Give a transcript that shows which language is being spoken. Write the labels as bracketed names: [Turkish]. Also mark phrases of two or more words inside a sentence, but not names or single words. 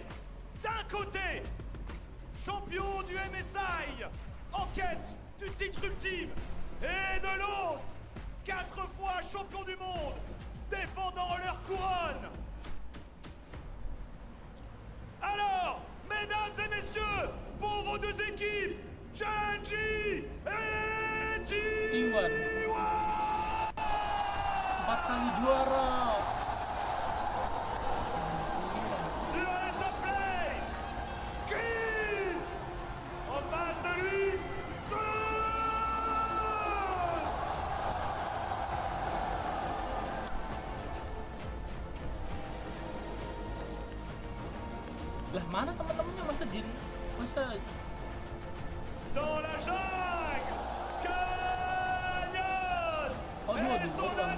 [French] D'un côté, champion du MSI, en quête du titre ultime, et de l'autre, 4 fois champion du monde, défendant leur couronne. Alors, mesdames et messieurs, pour vos deux équipes, Gen.G et [Indonesian] T1. 4 kali juara. [French] Sur le top lane, Green, en face de lui, [Indonesian] Lah mana teman-temannya, masa Jin? Masa [French] dans la jungle, Canyon, [Indonesian] aduh, [French] et son [Indonesian] alhamdulillah